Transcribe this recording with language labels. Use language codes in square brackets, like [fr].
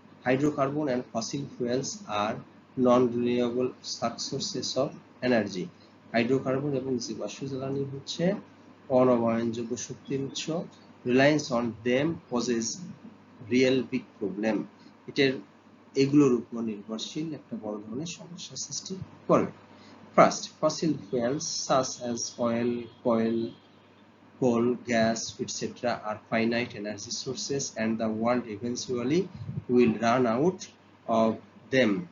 [en] Hydrocarbon and fossil fuels are non-renewable sources of energy. [bn] Hydrocarbon এবং জীবাশ্ম জ্বালানি হচ্ছে অনবায়নযোগ্য শক্তির উৎস। [en] Reliance on them poses real big problem. [bn] এগুলোর উপর নির্ভরশীল একটা বড় ধরনের সমস্যা সৃষ্টি করে। [en] First, fossil fuels such as oil, coal, gas, etc. are finite energy sources and the world eventually will run out of them.